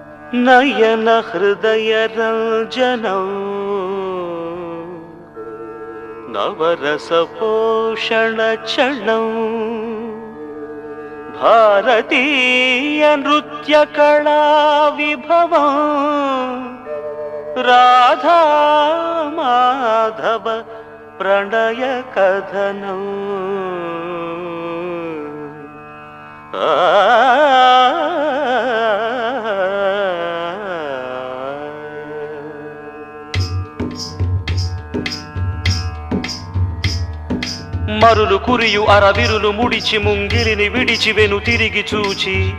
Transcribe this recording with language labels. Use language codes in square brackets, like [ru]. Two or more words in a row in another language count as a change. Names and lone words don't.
[sa] ನಯನ ಹೃದಯ ರಂಜನಂ ನವರಸ ಪೋಷಣ ಕ್ಷಣಂ ಭಾರತೀಯ ನೃತ್ಯ ಕಳಾ ವಿಭವಂ ರಾಧಾ ಮಾಧವ ಪ್ರಣಯ ಕಥನಂ [te] మరులు కురియు అరవిరులు ముడిచి ముంగిలిని విడిచివెను తిరిగి చూచి